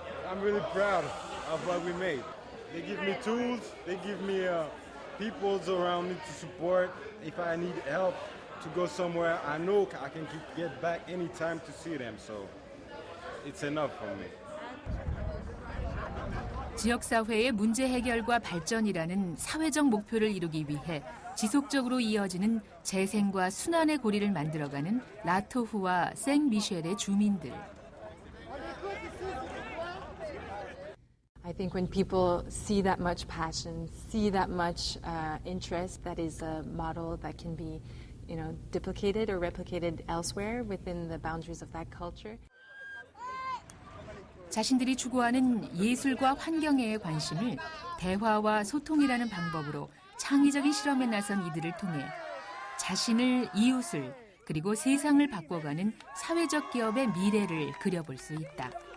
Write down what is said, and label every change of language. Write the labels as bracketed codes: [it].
[en] I'm really proud of what we made. They give me tools, they give me people around me to support. If I need help to go somewhere, I know I can get back anytime to see them, so it's enough for me. [ko] 지역사회의 문제 해결과 발전이라는 사회적 목표를 이루기 위해 지속적으로 이어지는 재생과 순환의 고리를 만들어가는 라토후와 생미셸의 주민들. [en] I think when people see that much passion, see that much interest, that is a model that can be, you know, duplicated or replicated elsewhere within the boundaries of that culture. [ko] 자신들이 추구하는 예술과 환경에 관심을 대화와 소통이라는 방법으로 창의적인 실험에 나선 이들을 통해 자신을, 이웃을, 그리고 세상을 바꿔가는 사회적 기업의 미래를 그려볼 수 있다.